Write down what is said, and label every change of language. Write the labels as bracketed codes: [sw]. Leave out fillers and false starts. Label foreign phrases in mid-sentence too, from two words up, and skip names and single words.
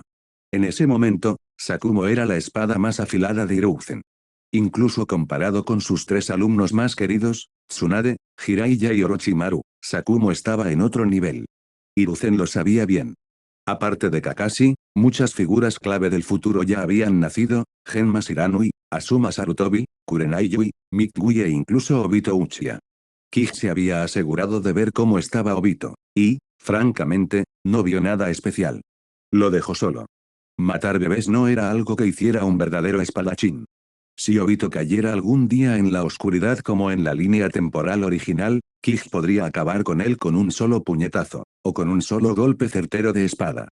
[es] En ese momento, Sakumo era la espada más afilada de Hiruzen. Incluso comparado con sus tres alumnos más queridos, Tsunade, Jiraiya y Orochimaru, Sakumo estaba en otro nivel. Hiruzen lo sabía bien. Aparte de Kakashi, muchas figuras clave del futuro ya habían nacido: Genma Shiranui, Asuma Sarutobi, Kurenai Yui, Mitsui e incluso Obito Uchiha. Kij se había asegurado de ver cómo estaba Obito, y, francamente, no vio nada especial. Lo dejó solo. Matar bebés no era algo que hiciera un verdadero espadachín. Si Obito cayera algún día en la oscuridad como en la línea temporal original, Kij podría acabar con él con un solo puñetazo, o con un solo golpe certero de espada.